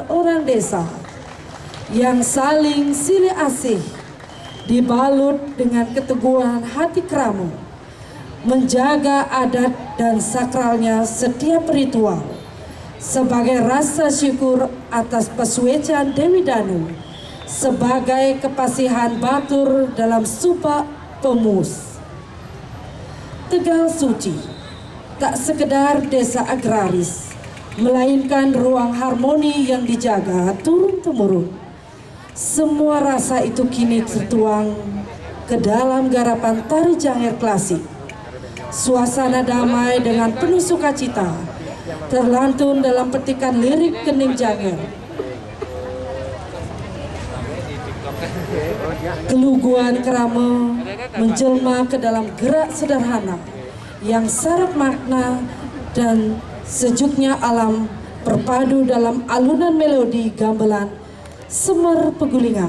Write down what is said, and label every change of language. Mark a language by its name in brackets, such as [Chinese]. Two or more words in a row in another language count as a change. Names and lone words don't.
[Indonesian] orang desa yang saling silih asih, dibalut dengan keteguhan hati keramu, menjaga adat dan sakralnya setiap ritual sebagai rasa syukur atas pesuecan Dewi Danu, sebagai kepasihan batur dalam sumpah pemus. Tegal Suci tak sekedar desa agraris, melainkan ruang harmoni yang dijaga turun-temurun. Semua rasa itu kini tertuang ke dalam garapan tari Janger klasik. Suasana damai dengan penuh sukacita terlantun dalam petikan lirik Kening Janger. Keluguan kerama menjelma ke dalam gerak sederhana yang syarat makna dan sejuknya alam berpadu dalam alunan melodi gamelan Semar Pegulingan.